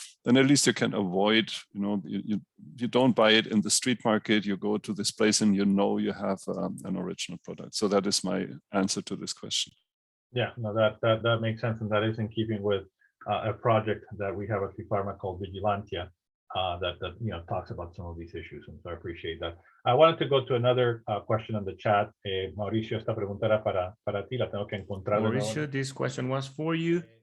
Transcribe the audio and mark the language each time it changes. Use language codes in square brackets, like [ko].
[en] then at least you can avoid, you don't buy it in the street market, you go to this place and you have an original product. So that is my answer to this question. Yeah, no, that makes sense, and that is in keeping with a project that we have at Pharma called Vigilantia that talks about some of these issues, and so I appreciate that. I wanted to go to another question on the chat. [es] Mauricio, esta pregunta era para ti, la tengo que encontrar. [en] Mauricio, this question was for you.